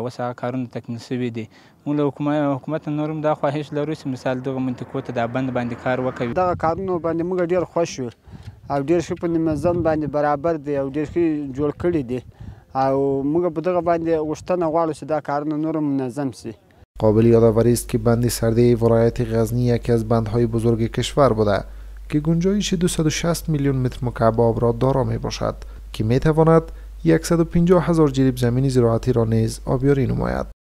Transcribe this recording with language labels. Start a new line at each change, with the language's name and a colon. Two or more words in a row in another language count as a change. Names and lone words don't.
Pashto: اوس هغه کارونه تکمیل سوي دي. موږ له حکومت نور هم دا خواهش لرو چې مثال دغه منطقو ته دا بند باندې کار وکوي. دغه کارونو باندې موږ ډېر خوښ یو او ډېر ښه په نظم باندې برابر دی او ډېر ښه جوړ کړي دي او موږ په دغه باندې غوښتنه غواړو چې دا کارونه نور منظم شي.
Persian: قابل یادآوری است که بند سرده ولایت غزنی یکی از بندهای بزرگ کشور بوده که گنجایش 260 میلیون متر مکعب آب را دارا می باشد که می تواند 150,000 جریب زمین زراعتی را نیز آبیاری نماید.